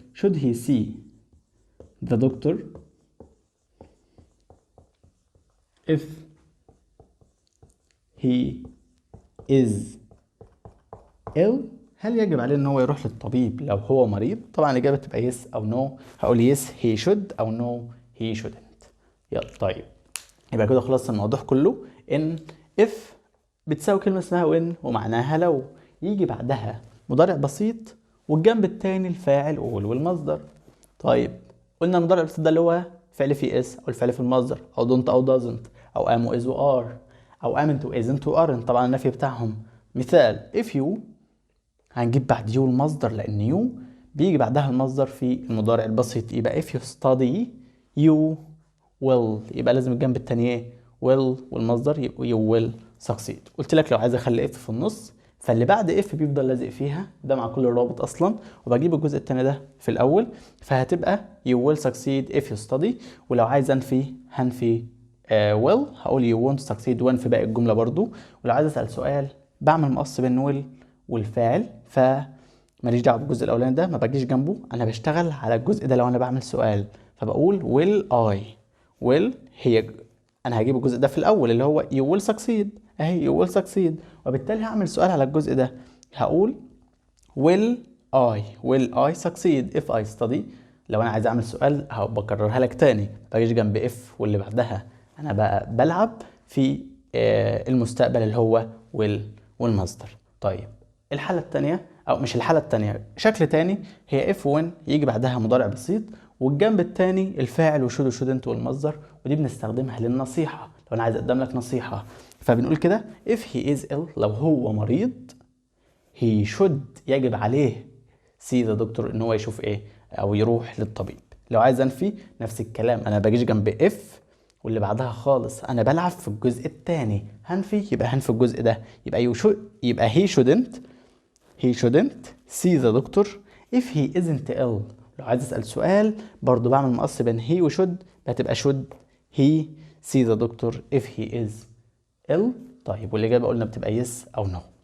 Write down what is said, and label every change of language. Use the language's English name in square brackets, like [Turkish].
[English] should he see the doctor if he is ill؟ [Arabic] هل يجب عليه ان هو يروح للطبيب لو هو مريض؟ طبعا الاجابه تبقى yes او no. هقول [English] yes he should [Arabic] او [English] no he shouldn't. [Arabic] يلا طيب، يبقى كده خلصنا الموضوع كله. ان if بتساوي كلمه اسمها when ومعناها لو، يجي بعدها مضارع بسيط والجنب التاني الفاعل all والمصدر. طيب قلنا المضارع البسيط ده اللي هو فعل في اس او الفعل في المصدر او don't او doesn't او am و is و are او amn't و isn't و aren't، طبعا النفي بتاعهم. مثال [English] if you، [Arabic] هنجيب بعد you المصدر لان you بيجي بعدها المصدر في المضارع البسيط. يبقى [English] if you study you will، [Arabic] يبقى لازم الجنب التاني ايه؟ will والمصدر يبقى [English] you will succeed. [Arabic] قلت لك لو عايز اخلي if في النص فاللي بعد if بيفضل لازق فيها، ده مع كل الرابط اصلا، وبجيب الجزء التاني ده في الاول، فهتبقى [English] you will succeed if you study. [Arabic] ولو عايز انفي هنفي will، هقول [English] you won't succeed [Arabic] وانفي باقي الجمله برضو. ولو عايز اسال سؤال بعمل مقص بين will والفاعل، فماليش دعوه بالجزء الاولاني ده، ما بجيش جنبه، انا بشتغل على الجزء ده لو انا بعمل سؤال. فبقول will I، will هي، انا هجيب الجزء ده في الاول اللي هو [English] you will succeed [Arabic] اهي you will succeed، وبالتالي هعمل سؤال على الجزء ده. هقول [English] will I succeed if I study. [Arabic] لو انا عايز اعمل سؤال بكررها لك تاني، ما باجيش جنب if واللي بعدها، انا بقى بلعب في المستقبل اللي هو will والمصدر. طيب الحالة التانية، او مش الحالة التانية، شكل تاني، هي if when يجي بعدها مضارع بسيط والجنب التاني الفاعل وشود وشودنت والمصدر، ودي بنستخدمها للنصيحة. لو انا عايز اقدم لك نصيحة فبنقول كده [English] if he is ill، [Arabic] لو هو مريض، [English] he should [Arabic] يجب عليه [English] see the doctor [Arabic] ان هو يشوف ايه او يروح للطبيب. لو عايز انفي نفس الكلام، انا بجيش جنب if واللي بعدها خالص، انا بلعب في الجزء الثاني، هنفي يبقى هنفي الجزء ده، يبقى يبقى [English] he shouldn't see the doctor if he isn't ill. [Arabic] لو عايز اسال سؤال برضو بعمل مقص بين [English] he و should، [Arabic] هتبقى [English] should he see the doctor if he is ill. [Arabic] طيب والاجابه قلنا بتبقى yes او no.